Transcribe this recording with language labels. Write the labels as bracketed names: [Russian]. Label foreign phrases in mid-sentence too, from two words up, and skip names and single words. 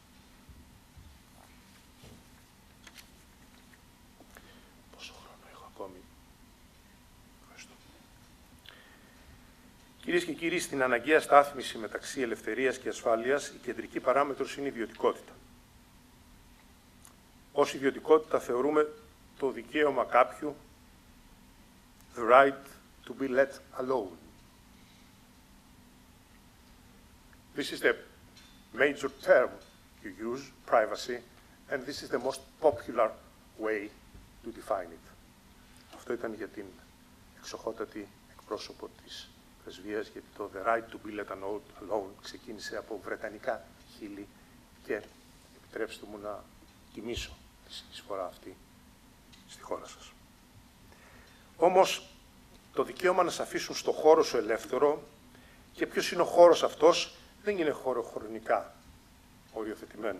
[Greek] Πόσο χρόνο έχω ακόμη? Ευχαριστώ. Κυρίες και κύριοι, στην αναγκαία στάθμιση μεταξύ ελευθερίας και ασφάλειας, η κεντρική παράμετρος είναι η ιδιωτικότητα. Ως ιδιωτικότητα θεωρούμε το δικαίωμα κάποιου, [English] the right to be let alone. This is the major term you use, privacy, and this is the most popular way to define it. [Greek] Αυτό ήταν για την εξοχότατη εκπρόσωπο της πρεσβείας, γιατί το [English] the right to be let alone [Greek] ξεκίνησε από βρετανικά χείλη και επιτρέψτε μου να τιμήσω τη συνεισφορά αυτή στη χώρα σας. Όμως, το δικαίωμα να σε αφήσουν στο χώρο σου ελεύθερο και ποιος είναι ο χώρος αυτός δεν είναι χώρο χρονικά οριοθετημένο.